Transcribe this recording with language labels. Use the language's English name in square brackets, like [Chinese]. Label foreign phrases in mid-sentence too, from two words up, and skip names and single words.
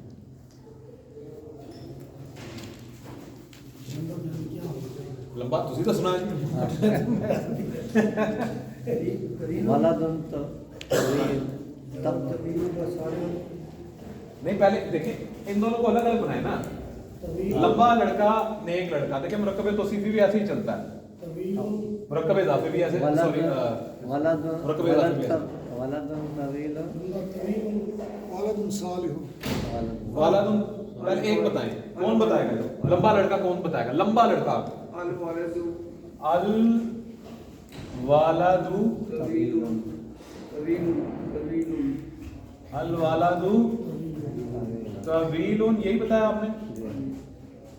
[Urdu] لمبا تسی تو سنا ہے نہیں, پہلے دیکھیں ان دونوں کو الگ الگ بنائے نا. لمبا لڑکا نیک لڑکا, دیکھیں مرکب توصیفی بھی ایسے ہی چلتا ہے, مرکب اضافی بھی ایسے, مرکب اضافی بھی ایسے. [Arabic] ولدٌ طويل ولدٌ صالح वालदुन, [Urdu] پہلے ایک بتائیں، کون بتائے گا? لمبا لڑکا کون بتائے گا? لمبا لڑکا [Arabic] الولد الولد طويلٌ, [Urdu] یہی بتایا آپ نے.